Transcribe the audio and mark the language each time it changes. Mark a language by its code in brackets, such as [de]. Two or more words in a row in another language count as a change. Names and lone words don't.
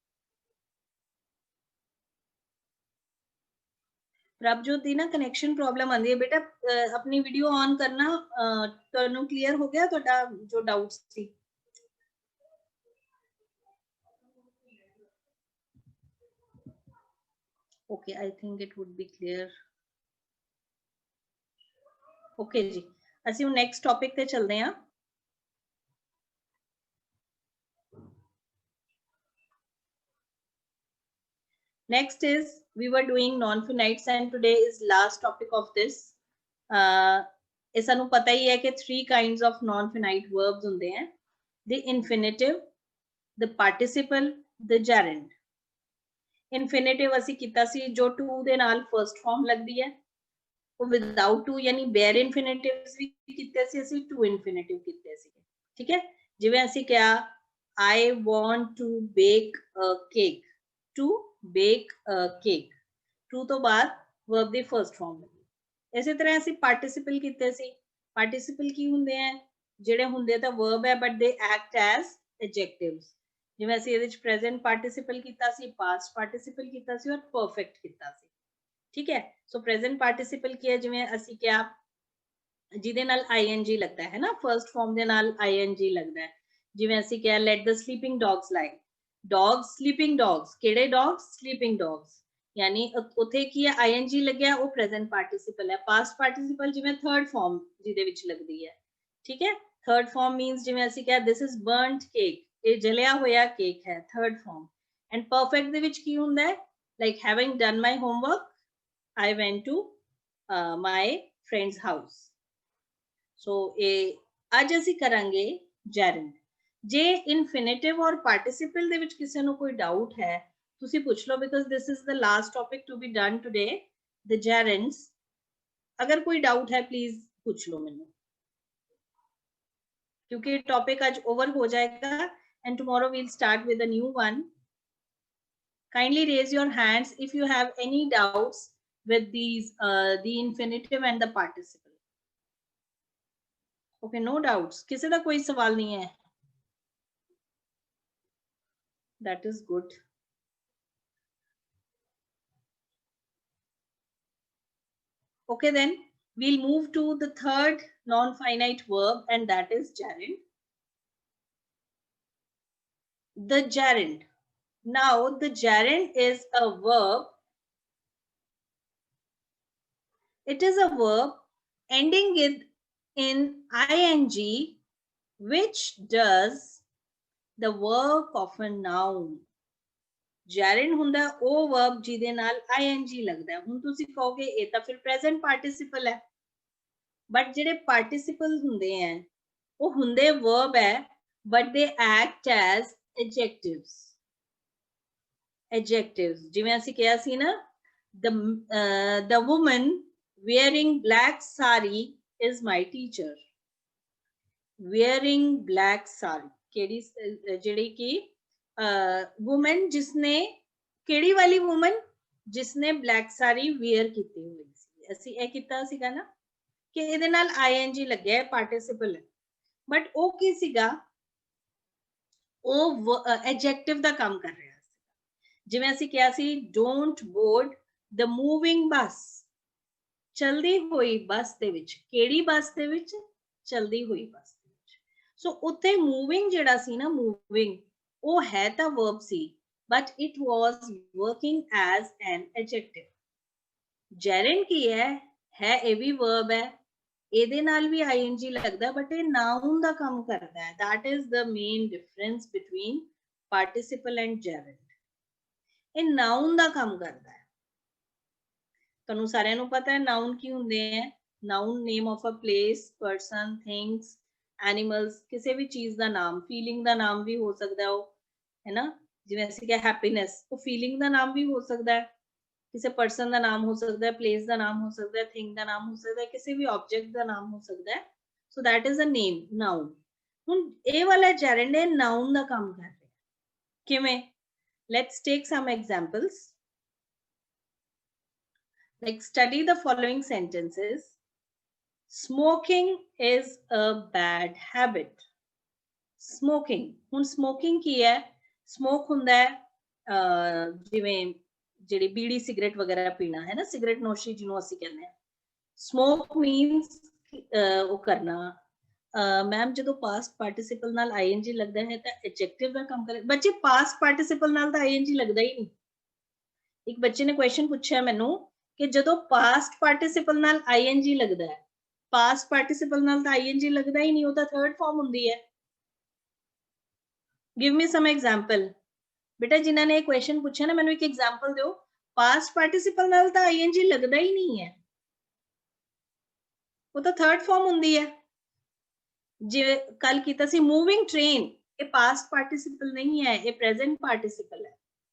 [pa] ਪ੍ਰਭਜੋਤ ਦੀ ਨਾ [en] connection problem [pa] ਆਂਦੀ ਹੈ ਬੇਟਾ ਆਪਣੀ [en] video on [pa] ਕਰਨਾ ਤੁਹਾਨੂੰ ਕਲੀਅਰ ਹੋ ਗਿਆ ਤੁਹਾਡਾ ਜੋ ਡਾਊਟਸ ਸੀ [en] OK I think it would be clear OK जी [pa] ਅਸੀਂ ਹੁਣ ਨੈਕਸਟ ਟੌਪਿਕ ਤੇ ਚੱਲਦੇ ਹਾਂ [en] next is we were doing non-finites and today is last topic of this [pa] ਇਹ ਸਾਨੂੰ ਪਤਾ ਹੀ ਹੈ ਕਿ [en] 3 kinds of non-finite verbs [pa] ਹੁੰਦੇ हैं [en] the infinitive the participle the gerund infinitive [pa] ਅਸੀਂ ਕੀਤਾ ਸੀ ਜੋ to ਦੇ ਨਾਲ [en] first form [pa] ਲੱਗਦੀ ਹੈ ਉਹ [en] without to [pa] यानी [en] bare infinitives [pa] ਵੀ ਕੀਤੇ ਸੀ ਅਸੀਂ [en] to infinitive [pa] ਕੀਤੇ ਸੀ ਠੀਕ ਹੈ ਜਿਵੇਂ ਅਸੀਂ ਕਿਹਾ [en] I want to bake a cake to bake a cake [pa] to ਤੋਂ ਬਾਅਦ verb ਦੀ [en] first form [pa] ਲੱਗੀ ਇਸੇ ਤਰ੍ਹਾਂ ਅਸੀਂ participle ਕੀਤੇ ਸੀ participle ਕੀ ਹੁੰਦੇ ਆ ਜਿਹੜੇ ਹੁੰਦੇ ਤਾਂ verb ਹੈ [en] but they act as adjectives [pa] ਜਿਵੇਂ ਅਸੀਂ ਇਹਦੇ ਵਿੱਚ [en] present participle [pa] ਕੀਤਾ ਸੀ [en] past participle [pa] ਕੀਤਾ ਸੀ ਔਰ perfect ਕੀਤਾ ਸੀ ਠੀਕ ਹੈ ਸੋ [en] present participle [pa] ਕੀ ਹੈ ਜਿਵੇਂ ਅਸੀਂ ਕਿਹਾ ਜਿਹਦੇ ਨਾਲ ing ਲੱਗਦਾ ਹੈ ਨਾ [en] first form [pa] ਦੇ ਨਾਲ ing ਲੱਗਦਾ ਹੈ ਜਿਵੇਂ ਅਸੀਂ ਕਿਹਾ [en] let the sleeping dogs lie dogs sleeping dogs [pa] ਕਿਹੜੇ dogs [en] sleeping dogs [pa] यानी ਉੱਥੇ ਕੀ ਹੈ ing ਲੱਗਿਆ ਉਹ [en] present participle [pa] ਹੈ [en] past participle [pa] ਜਿਵੇਂ [en] third form [pa] ਜਿਹਦੇ ਵਿੱਚ ਲੱਗਦੀ ਹੈ ਠੀਕ ਹੈ [en] third form means [pa] ਜਿਵੇਂ ਅਸੀਂ ਕਿਹਾ [en] this is burnt cake [pa] ਇਹ ਜਲਿਆ ਹੋਇਆ ਕੇਕ ਹੈ [en] third form and perfect [pa] ਦੇ ਵਿੱਚ ਕੀ ਹੁੰਦਾ ਹੈ [en] like having done my homework I went to my friend's house. So, [pa] आज ਅਸੀਂ ਕਰਾਂਗੇ gerund. ਜੇ infinitive और participle ਦੇ ਵਿੱਚ ਕਿਸੇ ਨੂੰ ਕੋਈ doubt ਹੈ, ਤੁਸੀਂ ਪੁੱਛ ਲਓ [en] because this is the last topic to be done today, the gerunds. [pa] ਅਗਰ ਕੋਈ doubt ਹੈ please ਪੁੱਛ ਲਓ ਮੈਨੂੰ. ਕਿਉਂਕਿ topic ਅੱਜ over ਹੋ ਜਾਏਗਾ [en] and tomorrow we'll start with a new one. Kindly raise your hands if you have any doubts with these the infinitive and the participle okay no doubts [hi] किसी का कोई सवाल नहीं है [en] that is good okay then we'll move to the third non-finite verb and that is gerund the gerund now the gerund is a verb it is a verb ending in ing which does the work of a noun [pa] gerund ਹੁੰਦਾ ਉਹ verb ਜਿਹਦੇ ਨਾਲ ing ਲੱਗਦਾ ਹੁਣ ਤੁਸੀਂ ਕਹੋਗੇ ਇਹ ਤਾਂ ਫਿਰ [en] present participle [pa] ਹੈ but ਜਿਹੜੇ participle ਹੁੰਦੇ ਆ ਉਹ ਹੁੰਦੇ verb ਹੈ [en] but they act as adjectives [pa] ਜਿਵੇਂ ਅਸੀਂ ਕਿਹਾ ਸੀ ਨਾ [en] the woman wearing black sari is my teacher. Wearing black sari [pa] ਕੇੜ੍ਹੀ ਜੇੜ੍ਹੀ ਕੀ woman ਜਿਸਨੇ ਕੇੜ੍ਹੀ ਵਾਲੀ woman ਜਿਸਨੇ [en] black sari wear [pa] ਕੀਤੀ ਹੋਈ ਸੀ ਅਸੀਂ ਇਹ ਕੀਤਾ ਸੀਗਾ ਨਾ कि ਇਹਦੇ ਨਾਲ ing ਲੱਗਿਆ ਹੈ participle है but ਉਹ ਕੀ ਸੀਗਾ ਉਹ adjective ਦਾ ਕੰਮ ਕਰ ਰਿਹਾ ਸੀ ਜਿਵੇਂ ਅਸੀਂ ਕਿਹਾ ਸੀ [en] don't board the moving bus [pa] ਚਲਦੀ ਹੋਈ ਬੱਸ ਦੇ ਵਿੱਚ ਕਿਹੜੀ ਬੱਸ ਦੇ ਵਿੱਚ ਚਲਦੀ ਹੋਈ ਬੱਸ ਦੇ ਵਿੱਚ ਸੋ ਉੱਥੇ moving ਜਿਹੜਾ ਸੀ ਨਾ moving ਉਹ ਹੈ ਤਾਂ verb ਸੀ [en] but it was working as an adjective [pa] gerund ਕੀ ਹੈ ਇਹ ਵੀ verb ਹੈ ਇਹਦੇ ਨਾਲ ਵੀ ing ਲੱਗਦਾ ਬਟ ਇਹ noun ਦਾ ਕੰਮ ਕਰਦਾ ਹੈ [en] that is the main difference between participle and gerund [pa] ਇਹ noun ਦਾ ਕੰਮ ਕਰਦਾ ਹੈ ਤੁਹਾਨੂੰ ਸਾਰਿਆਂ ਨੂੰ ਪਤਾ ਹੈ noun ਕੀ ਹੁੰਦੇ ਹੈ noun [en] name of a place person things animals [pa] ਕਿਸੇ ਵੀ ਚੀਜ਼ ਦਾ ਨਾਮ feeling ਦਾ ਨਾਮ ਵੀ ਹੋ ਸਕਦਾ ਹੈ ਨਾ ਜਿਵੇਂ ਅਸੀਂ ਕਿਹਾ happiness ਉਹ feeling ਦਾ ਨਾਮ ਵੀ ਹੋ ਸਕਦਾ ਹੈ [hi] किसी पर्सन का नाम हो सकता है प्लेस का नाम हो सकता है थिंग का नाम हो सकता है किसी भी ऑब्जेक्ट का नाम हो सकता है [en] so that is a name noun [pa] ਹੁਣ ਏ ਵਾਲਾ ਜੇਰੰਡ ਹੈ [hi] नाउन का काम कर रहा है [pa] किवें [en] let's take some examples like study the following sentences smoking is a bad habit smoking [pa] ਹੁਣ ਸਮੋਕਿੰਗ ਕੀ ਹੈ ਸਮੋਕ ਹੁੰਦਾ ਹੈ ਜਿਵੇਂ ਜਿਹੜੀ ਬੀੜੀ ਸਿਗਰਟ ਵਗੈਰਾ ਪੀਣਾ ਹੈ ਨਾ ਸਿਗਰਟ ਨੋਸ਼ੀ ਜਿਹਨੂੰ ਅਸੀਂ ਕਹਿੰਦੇ ਆ [en] smoke means [pa] ਉਹ ਕਰਨਾ ਮੈਮ ਜਦੋਂ [en] past participle [pa] ਨਾਲ ing ਲੱਗਦਾ ਹੈ ਤਾਂ ਐਡਜੈਕਟਿਵ ਦਾ ਕੰਮ ਕਰੇ ਬੱਚੇ [en] past participle [pa] ਨਾਲ ਤਾਂ ing ਲੱਗਦਾ ਹੀ ਨਹੀਂ ਇੱਕ ਬੱਚੇ ਨੇ ਕੁਐਸਚਨ ਪੁੱਛਿਆ ਮੈਨੂੰ ਕਿ ਜਦੋਂ [en] past participle [pa] ਨਾਲ ing ਲੱਗਦਾ ਹੈ [en] past participle [pa] ਨਾਲ ਤਾਂ ing ਲੱਗਦਾ ਹੀ ਨਹੀਂ ਉਹ ਤਾਂ [en] third form [pa] ਹੁੰਦੀ ਹੈ [en] give me some example [hi] बेटा जिन्होंने एक क्वेश्चन पूछा ना मैंने एक एग्जांपल दो [en] past participle [pa] ਨਾਲ ਤੋ ing ਲਗਦਾ ਹੀ ਨਹੀਂ ਹੈ ਵੋ ਤੋ [en] third form [pa] ਹੁੰਦੀ ਹੈ ਜੇ ਕੱਲ੍ਹ ਕੀਤਾ ਸੀ [en] moving train [hi] ये [en] past participle [hi] नहीं है ये [en] present participle [hi] है